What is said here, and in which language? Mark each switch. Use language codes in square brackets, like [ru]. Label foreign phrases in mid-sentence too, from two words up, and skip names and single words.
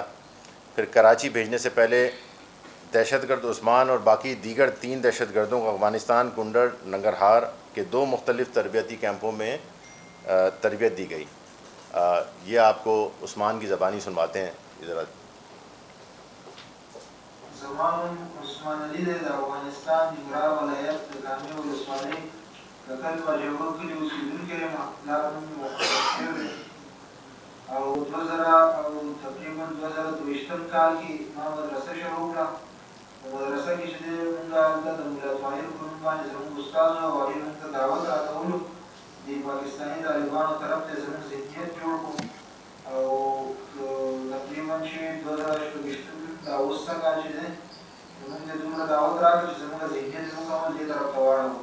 [ur] پھر کراچی بھیجنے سے پہلے دہشت گرد عثمان اور باقی دیگر 3 دہشت گردوں کو افغانستان کنڈر ننگرہار کے 2 مختلف تربیتی کیمپوں میں تربیت دی گئی. یہ آپ کو عثمان کی زبانی سنواتے ہیں. ادھر [ps] زمان عثمان علی د افغانستان ننګرهار ولایت د کامې ولسوالۍ ککل په جوړو کلي اوسېدونکی یم. پلار نوم مې مختصر شوی دی او 2000 او تقریبا 2023 کال کې ما مدرسه شروع کړه. په مدرسه کې چې دی مونږ هلته د ملا طاهر په نوم باندې زموږ استاد و او هغې مونږ ته دعوت راکولو د پاکستاني طالبانو طرف ته زموږ ذهنیت جوړ کړو او تقریبا چې 2024 دا اوس څه کال چې دی مونږ ته دومره دعوت راکړه چې زموږ ذهنیت زموږ عمل دې طرف ته واړوو.